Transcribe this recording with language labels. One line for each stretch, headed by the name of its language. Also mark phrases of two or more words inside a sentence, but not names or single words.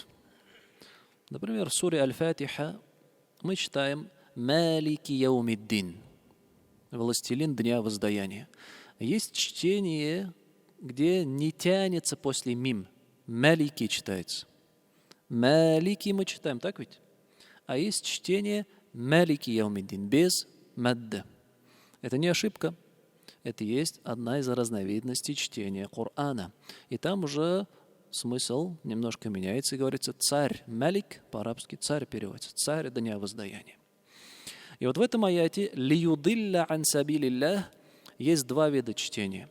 Russian: Например, в суре Аль-Фатиха мы читаем
Arabic: «مالك يوم الدين»,
Russian: «Властелин дня воздаяния». Есть чтение, где не тянется после мим, «Малики» читается. «Малики» мы читаем, так ведь? А есть чтение
Arabic: «مالك يوم الدين»
Russian: без мадда. Это не ошибка. Это есть одна из разновидностей чтения Корана. И там уже смысл немножко меняется и говорится «царь». «Малик» по-арабски «царь» переводится. «Царь дня воздаяния». И вот в этом аяте
Arabic: «ليضل عن سبيل الله»
Russian: есть два вида чтения.